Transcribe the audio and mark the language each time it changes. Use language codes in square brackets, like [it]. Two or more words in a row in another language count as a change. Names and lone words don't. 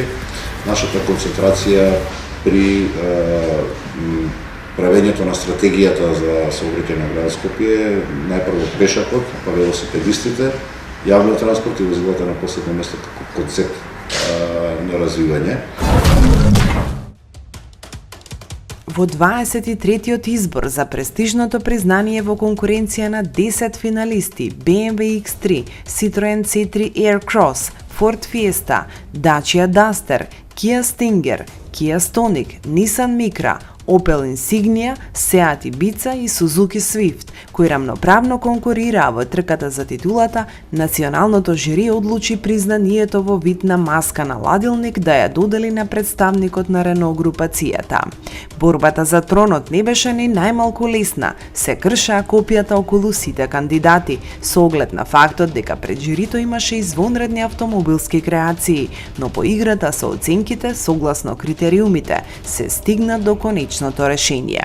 [mk] Нашата концентрација при правењето на стратегијата за сообраќај на град Скопје, најпрво пешакот, па велосипедистите, јавниот транспорт и возилата на последно место како концепт на развивање. Во 23-тиот избор за престижното признание во конкуренција на 10 финалисти BMW X3, Citroen C3 Aircross, Ford Fiesta, Dacia Duster, Kia Stinger, Kia Stonic, Nissan Micra, Opel Insignia, Seat Ibiza и Suzuki Swift, кои рамноправно конкурираа во трката за титулата, националното жири одлучи признанието во вид на маска на ладилник да ја додели на представникот на Рено групацијата. Борбата за тронот не беше ни најмалку лесна, се кршаа копијата околу сите кандидати, со оглед на фактот дека пред жирито имаше извонредни автомобилски креации, но по играта со оценките, согласно критериумите, се стигна до конечното решение.